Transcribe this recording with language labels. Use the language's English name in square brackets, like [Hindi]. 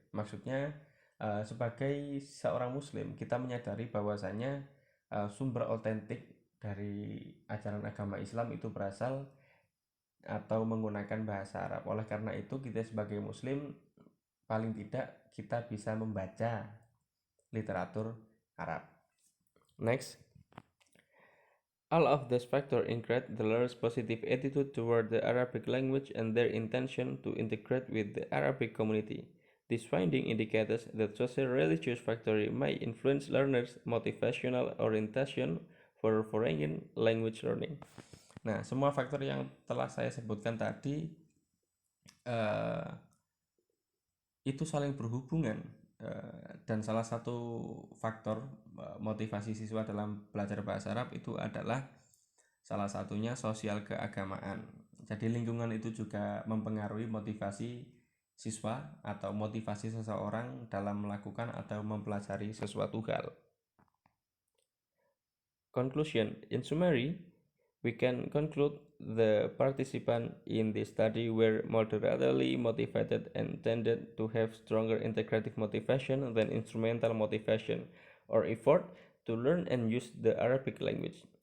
[Indonesian] Maksudnya sebagai seorang Muslim, kita menyadari bahwasanya sumber otentik dari ajaran agama Islam itu berasal atau menggunakan bahasa Arab. Oleh karena itu, kita sebagai Muslim paling tidak kita bisa membaca literatur Arab. [English] Next, all of these factors increase the learner's positive attitude toward the Arabic language and their intention to integrate with the Arabic community. This finding indicates that social-religious factors may influence learners' motivational orientation for foreign language learning. [Indonesian] Nah, semua faktor yang telah saya sebutkan tadi itu saling berhubungan, dan salah satu faktor motivasi siswa dalam belajar bahasa Arab itu adalah salah satunya sosial keagamaan. Jadi lingkungan itu juga mempengaruhi motivasi siswa atau motivasi seseorang dalam melakukan atau mempelajari sesuatu hal. [English] Conclusion. In summary, we can conclude the participants in this study were moderately motivated and tended to have stronger integrative motivation than instrumental motivation or effort to learn and use the Arabic language.